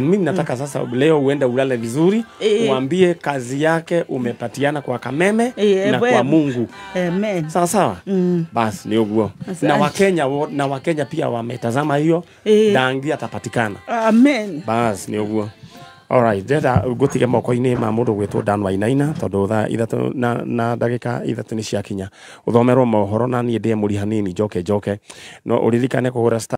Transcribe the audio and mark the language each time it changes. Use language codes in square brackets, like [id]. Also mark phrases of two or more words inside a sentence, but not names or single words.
[sw] Mimi nataka sasa leo uende ulale vizuri, uambie kazi yake umepatiana kwa Kameme na kwa Mungu. Amen. Sawa sawa. Basi [ki] ni uguo. [sw] Na Wakenya pia wametazama hiyo, Dangi atapatikana. Amen. [ki] Basi ni uguo. Alright, ndeta gutige moko-ini ma mundu gwitwo Dan Wainaina tondu thaa ithatu na ndagika ithatu ni ciakinya uthomerwo mohoro na nie ndie muri hanini njoke no uririkane kugura